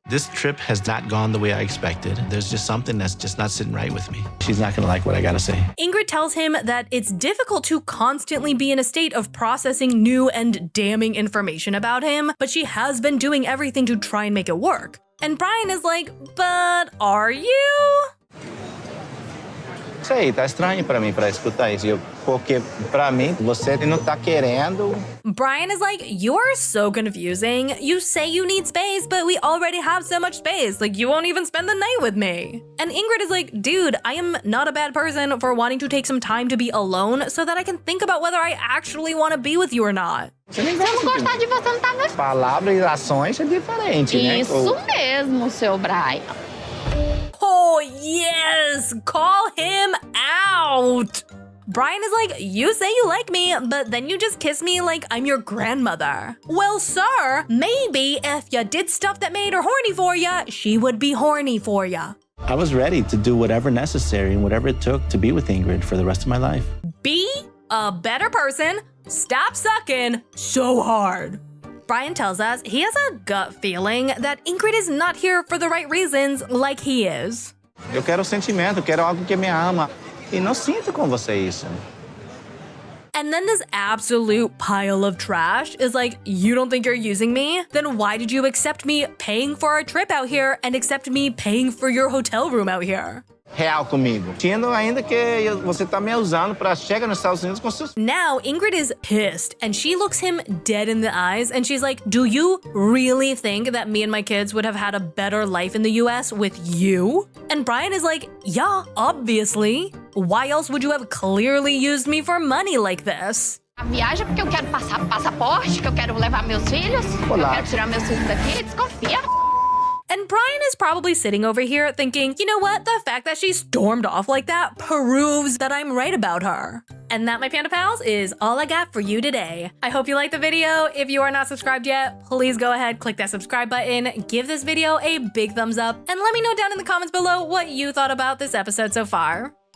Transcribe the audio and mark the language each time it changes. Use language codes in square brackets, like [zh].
[en] This trip has not gone the way I expected. There's just something that's just not sitting right with me. She's not gonna like what I gotta say. Ingrid tells him that it's difficult to constantly be in a state of processing new and damning information about him, but she has been doing everything to try and make it work. And Brian is like, but are you? [pt] Sei, tá estranho pra mim pra escutar isso. Porque pra mim, você não tá querendo. [en] Brian is like, you're so confusing. You say you need space, but we already have so much space. Like, you won't even spend the night with me. And Ingrid is like, dude, I am not a bad person for wanting to take some time to be alone so that I can think about whether I actually want to be with you or not. [pt] Se eu não gostar de você, não tava... Palavras e ações é diferente, né? Isso mesmo, seu Brian. [en] Oh, yes! Call him out! Brian is like, you say you like me, but then you just kiss me like I'm your grandmother. Well, sir, maybe if you did stuff that made her horny for ya, she would be horny for ya. I was ready to do whatever necessary and whatever it took to be with Ingrid for the rest of my life. Be a better person. Stop sucking so hard. Brian tells us he has a gut feeling that Ingrid is not here for the right reasons like he is. [pt] Eu quero sentimento, eu quero algo que me ama. E não sinto com você isso. [en] And then this absolute pile of trash is like, you don't think you're using me? Then why did you accept me paying for our trip out here and accept me paying for your hotel room out here? [pt] Real comigo. Sendo ainda que você tá me usando para chegar nos Estados Unidos com seus... [en] Now Ingrid is pissed and she looks him dead in the eyes and she's like, do you really think that me and my kids would have had a better life in the US with you? And Brian is like, yeah, obviously. Why else would you have clearly used me for money like this? [pt] A viagem porque eu quero passar passaporte, que eu quero levar meus filhos, que eu quero tirar meus filhos daqui, desconfia. [en] And Brian is probably sitting over here thinking, you know what? The fact that she stormed off like that proves that I'm right about her. And that, my Panda Pals, is all I got for you today. I hope you liked the video. If you are not subscribed yet, please go ahead, click that subscribe button, give this video a big thumbs up, and let me know down in the comments below what you thought about this episode so far.